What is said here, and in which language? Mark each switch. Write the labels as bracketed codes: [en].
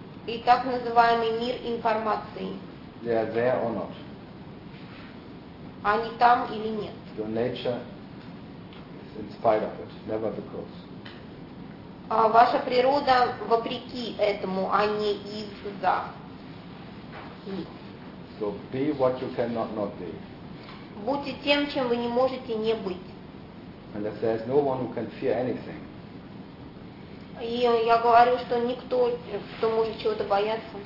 [ru] И так называемый мир информации. [en] They are there or not. [ru] Они там или нет. [en] Your nature is in spite of it, never because. [ru] Ваша природа вопреки этому, а не из-за. [en] So be what you cannot not be. [ru] Будьте тем, чем вы не можете не быть. [en] And if there is no one who can fear anything. [ru] И я говорю, что никто, кто может чего-то бояться.